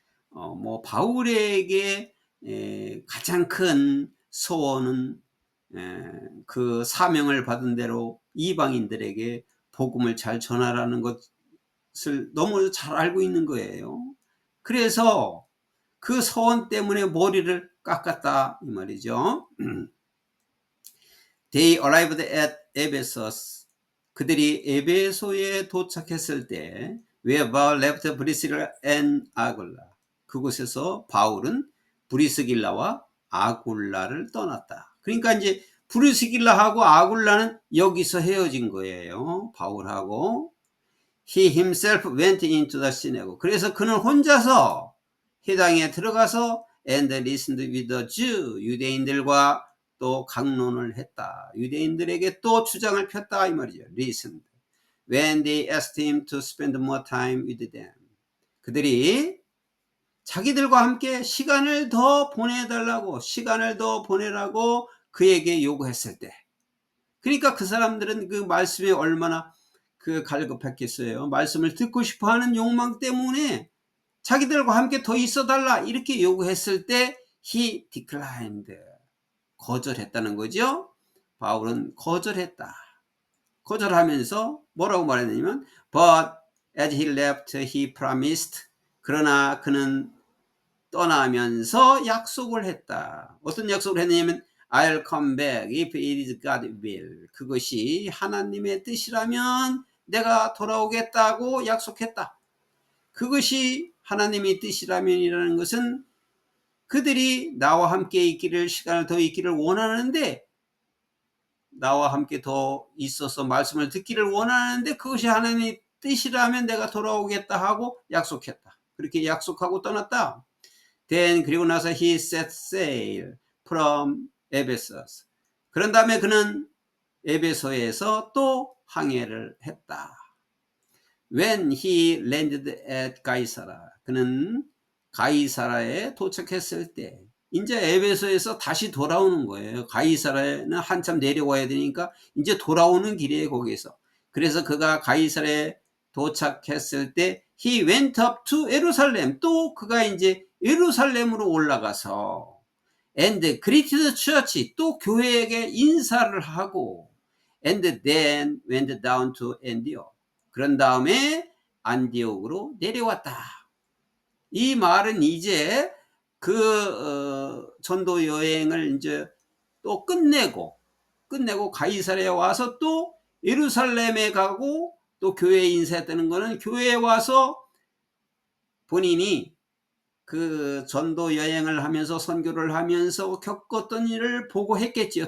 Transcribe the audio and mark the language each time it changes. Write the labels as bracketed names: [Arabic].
[Korean] 뭐 바울에게 가장 큰 소원은 그 사명을 받은 대로 이방인들에게 복음을 잘 전하라는 것을 너무 잘 알고 있는 거예요. 그래서 그 소원 때문에 머리를 깎았다 이 말이죠. [English] They arrived at Ephesus. [Korean] 그들이 에베소에 도착했을 때 [English] where Paul left Priscilla and Aquila. [Korean] 그곳에서 바울은 브리스길라와 아굴라를 떠났다. 그러니까 이제 브리스길라하고 아굴라는 여기서 헤어진 거예요. 바울하고. [English] He himself went into the synagogue. [Korean] 그래서 그는 혼자서 회당에 들어가서 [English] and listened with the Jew. [Korean] 유대인들과 또 강론을 했다. 유대인들에게 또 주장을 폈다 이 말이죠. [English] Listened. When they asked him to spend more time with them. [Korean] 그들이 자기들과 함께 시간을 더 보내달라고 시간을 더 보내라고 그에게 요구했을 때 그러니까 그 사람들은 그 말씀에 얼마나 그 갈급했겠어요. 말씀을 듣고 싶어하는 욕망 때문에 자기들과 함께 더 있어달라 이렇게 요구했을 때 [English] he declined. [Korean] 거절했다는 거죠. 바울은 거절했다. 거절하면서 뭐라고 말했냐면 [English] but as he left he promised. [Korean] 그러나 그는 떠나면서 약속을 했다. 어떤 약속을 했냐면 [English] I'll come back if it is God will. [Korean] 그것이 하나님의 뜻이라면 내가 돌아오겠다고 약속했다. 그것이 하나님의 뜻이라면이라는 것은 그들이 나와 함께 있기를 시간을 더 있기를 원하는데 나와 함께 더 있어서 말씀을 듣기를 원하는데 그것이 하나님의 뜻이라면 내가 돌아오겠다 하고 약속했다. 그렇게 약속하고 떠났다. [English] Then [Korean] 그리고 나서 [English] he set sail from Ephesus. [Korean] 그런 다음에 그는 에베소에서 또 항해를 했다. [English] When he landed at 가이사라. [Korean] 그는 가이사라에 도착했을 때 이제 에베소에서 다시 돌아오는 거예요. 가이사라에는 한참 내려와야 되니까 이제 돌아오는 길이에요. 거기에서. 그래서 그가 가이사라에 도착했을 때 [English] he went up to [Korean] 예루살렘. 또 그가 이제 예루살렘으로 올라가서 [English] and greeted the church. [Korean] 또 교회에게 인사를 하고 [English] and then went down to Antioch. [Korean] 그런 다음에 안디옥으로 내려왔다. 이 말은 이제 그 전도 여행을 이제 또 끝내고 가이사랴에 와서 또 예루살렘에 가고 또 교회에 인사했다는 거는 교회에 와서 본인이 그 전도 여행을 하면서 선교를 하면서 겪었던 일을 보고 했겠지요.